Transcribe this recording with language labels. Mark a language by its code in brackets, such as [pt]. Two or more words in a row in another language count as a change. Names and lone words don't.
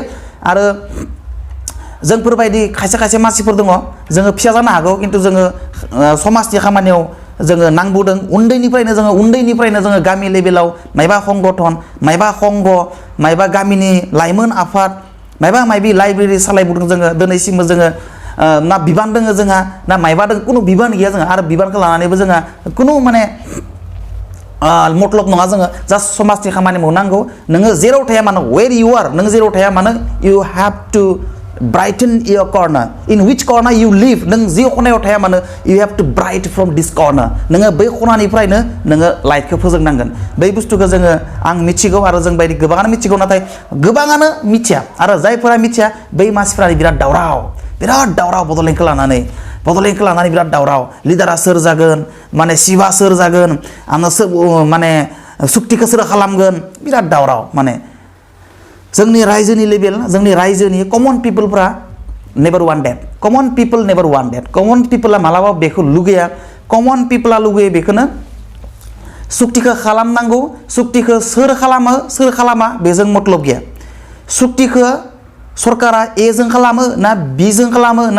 [brx] आरो जोंफोरबायदि खायसे मानसिफोर दङ जोङो फिसा जानो हागौ किन्तु जोङो समाजनि खामानियाव जोङो नांबोदों उन्दैनिफ्रायनो जोङो गामि लेभेलाव मायबा संगठन मायबा संघ मायबा गामिनि लाइमोन आफाद मायबा मायबि लाइब्रेरि सालायबोदों जोङो दिनैसिमबो जोङो ना बिबान दङ जोंहा ना मायबा दङ खुनु बिबान गैया जोंहा आरो बिबानखौ लानानैबो जोंहा खुनु माने मतलब नङा जोङो जास्ट समाजनि खामानि मावनांगौ नोङो जेराव थाया मानो [en] where you are [brx] नों जेराव थाया मानो [en] you have to brighten your corner in which corner you live [brx] नों जे खनायाव थाया मानो [en] you have to bright from this corner [brx] नोङो बै खनानिफ्रायनो नोङो लाइटखौ फोजोंनांगोन बै बुस्थुखौ जोङो आं मिथिगौ आरो जों बायदि गोबाङानो मिथिगौ नाथाय गोबाङानो मिथिया आरो जायफोरा मिथिया बै मानसिफोरा बिराद दावराव बड'लेण्डखौ लानानै बड'लेण्डखौ लानानै बिराद दावराव लिडारा सोर जागोन माने शिवा सोर जागोन आंनो माने सुक्तिखौ सोर खालामगोन बिराद दावराव माने जोंनि रायजोनि लेभेल जोंनि रायजोनि [en] common peoplefra never want that common people never want that common peoplea [brx] मालाबा बेखौ लुगैया कमन पिपोला लुगैयो बेखौनो सुक्तिखौ खालामनांगौ सुक्तिखौ सोर खालामा बेजों मतलब गैया सुक्तिखौ सरकारा एजों खालामो ना बिजों खालामो ना